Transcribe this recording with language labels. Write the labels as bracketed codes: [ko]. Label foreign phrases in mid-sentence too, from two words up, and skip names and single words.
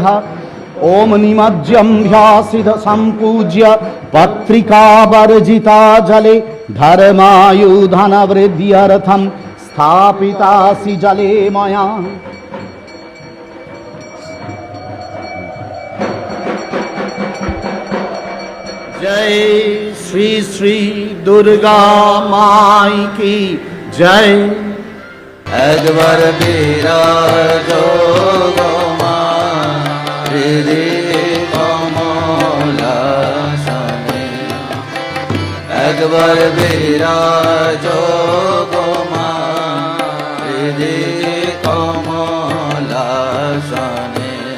[sa] ओम निमज्जं ह्यासिध सम्पूज्य पत्रिका वर्जिता जले धर्मायुधन वृद्ध्यर्थं स्थापितासि जले मया। [hi] जय श्री श्री दुर्गा माई की जय। [bn] একবার বিরাজ গো মা হৃদি কমলাসনে, একবার বিরাজ গো মা হৃদি কমলাসনে।